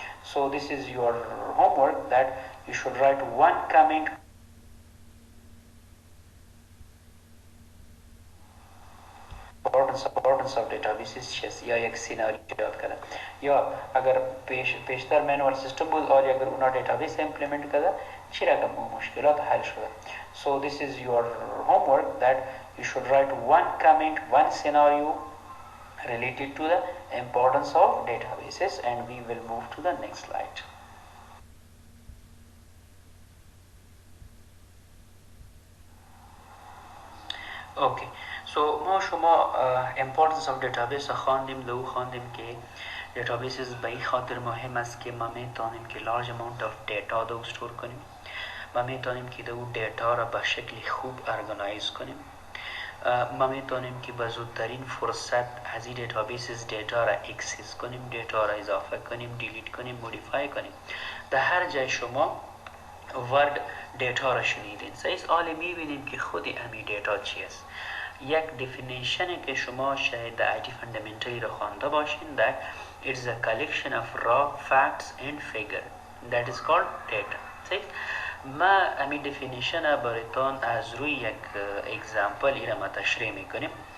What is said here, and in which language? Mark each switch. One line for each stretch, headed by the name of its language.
English: So this is your homework that you should write one comment importance of databases
Persian: چیست یا یک سیناریو ایجاد کرده یا اگر پیشتر منوال سیستم بود اور اگر اونا دیتابیس امپلیمنت کرده چی رقم اون مشکلات حل شده.
English: So this is your homework that you should write one comment, one scenario related to the importance of databases, and we will move to the next slide.
Persian: Okay, so ما شما importance of database خواندیم خواندیم که databases به این خاطر مهم است که ما میتونیم که
English: large amount of data
Persian: دو استور کنیم ما میتونیم که دو دیتا را به شکل خوب ارگانایز کنیم ما میتونیم که به زودترین فرصت از این دیتابیسز دیتا را اکسس کنیم دیتا را اضافه کنیم دیلیت کنیم مودیفای کنیم. در هر جای شما ورد دیتا را شنیدین سعیس آلی میبینیم که خودی امی دیتا چی است. یک definition که شما شاید در IT فاندامنتالی را خوانده باشین
English: that it's a collection of raw facts and figure that is called data.
Persian: سعیس ما امی definition برایتان از روی یک اگزامپل ایره ما تشریح میکنیم.